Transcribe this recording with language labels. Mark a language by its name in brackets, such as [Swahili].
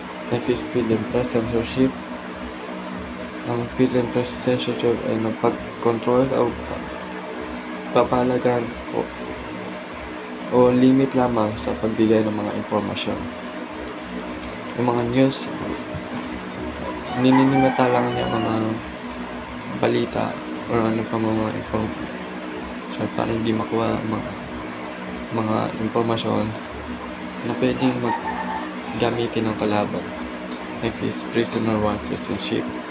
[English] Next is field and press censorship. [Filipino] Ang field and press censorship ay pag-control o papalagan o limit lamang sa pagbigay ng mga informasyon. Yung mga news, nininimata lang niya mga balita o ano pa mga informasyon para hindi makuha mga informasyon na pwedeng gamitin ng kalaban. [English] Next is prisoner rights censorship.